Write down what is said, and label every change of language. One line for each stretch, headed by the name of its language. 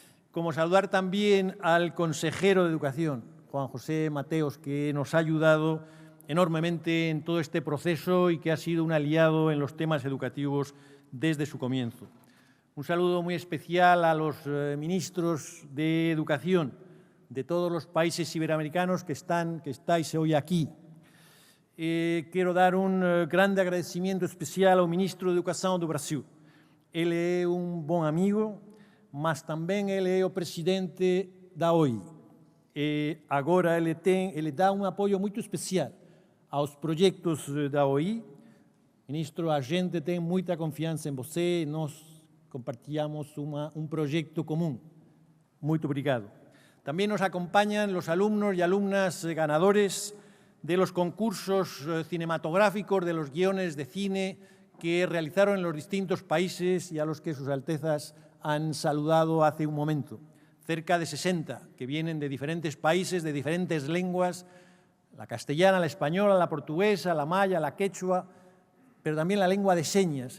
Spanish: Como saludar también al consejero de Educación, Juan José Mateos, que nos ha ayudado enormemente en todo este proceso y que ha sido un aliado en los temas educativos desde su comienzo. Un saludo muy especial a los ministros de Educación de todos los países iberoamericanos que estáis hoy aquí.
Portuguese: Quero dar grande agradecimento especial ao Ministro de Educação do Brasil. Ele é bom amigo, mas também ele é o presidente da OEI. Agora ele dá apoio muito especial aos projetos da OEI. Ministro, a gente tem muita confiança em você, nós compartilhamos projeto comum. Muito obrigado.
Spanish: También nos acompañan los alumnos y alumnas ganadores de los concursos cinematográficos, de los guiones de cine que realizaron en los distintos países y a los que sus Altezas han saludado hace un momento. Cerca de 60 que vienen de diferentes países, de diferentes lenguas, la castellana, la española, la portuguesa, la maya, la quechua, pero también la lengua de señas.